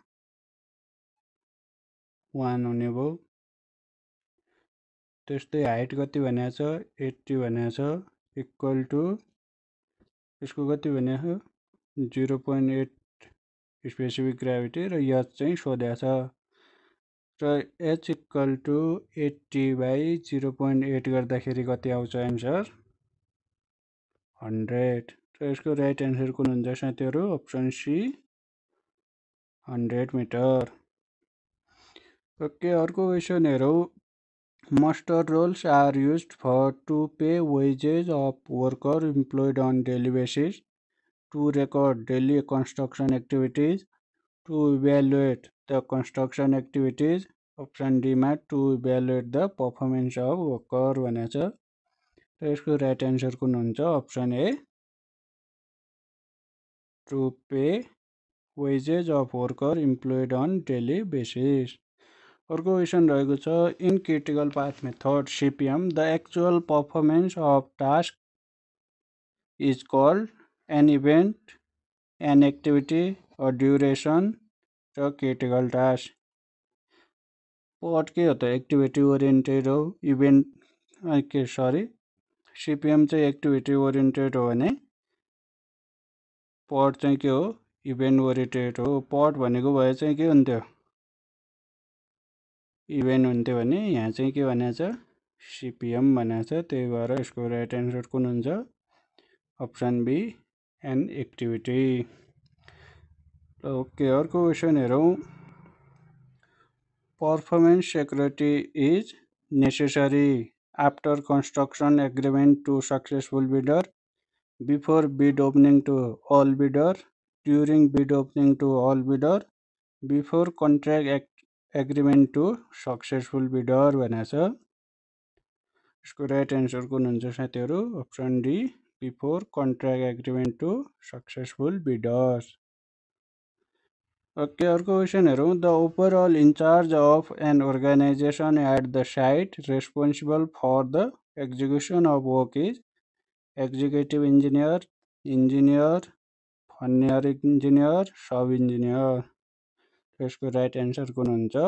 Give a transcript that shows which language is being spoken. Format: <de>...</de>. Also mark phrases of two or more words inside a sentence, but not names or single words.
<ne>1 हुने भयो त्यस्तै हाइट कति भनेको छ 80 भनेको छ</ne> <en>equal to</en> <ne>यसको कति भनेको 0.8</ne> <en>specific gravity</en> <ne>र एच चाहिँ सोधेको छ र एच</ne> <en>equal to 80 by 0.8</en> <ne>गर्दाखेरि कति आउँछ एन्सर 100 र यसको</ne> <en>right answer</en> <ne>कुन हुन्छ साथीहरु</ne> <en>option C 100 meter okay</en> <ne>अर्को क्वेसन हेरौँ</ne> <en>Muster rolls are used to pay wages of workers employed on daily basis, to record daily construction activities, to evaluate the construction activities. Option D</en> <ne>मा</ne> <en>to evaluate the performance of worker</en> <ne>भनेको छ र यसको</ne> <en>right answer</en> <ne>कुन हुन्छ</ne> <en>option A to pay wages of worker employed on daily basis</en> <ne>अर्को क्वेसन रहेको छ</ne> <en>in critical path method CPM the actual performance of task is called an event an activity a duration र critical task</en> <ne>पट के हो त</ne> <en>activity oriented</en> <ne>हो इवेंट के सरी सीपीएम चाहिँ</ne> <en>activity oriented</en> <ne>हो भने पट चाहिँ के हो</ne> <en>event oriented</en> <ne>हो पट भनेको भए चाहिँ के हुन्थ्यो इवेंट हुन्थ्यो भने यहाँ चाहिँ के भनेको छ सीपीएम भनेको छ त्यही भएर यसको</ne> <en>right answer</en> <ne>कुन हुन्छ</ne> <en>option B an activity</en> <ne>ओके अर्को क्वेसन हेरौँ</ne> <en>performance security is necessary after construction agreement to successful bidder before bid opening to all bidder during bid opening to all bidder before contract agreement to successful bidder</en> <ne>भनेको छ यसको राइट एन्सर कुन हुन्छ साथीहरु</ne> <en>option D before contract agreement to successful bidder</en> <ne>ओके अर्को क्वेसन हेरौँ</ne> <en>the overall in-charge of an organisation at the site responsible for the execution of work is executive engineer engineer fernier engineer sub engineer</en> <ne>यसको राइट एन्सर कुन हुन्छ</ne>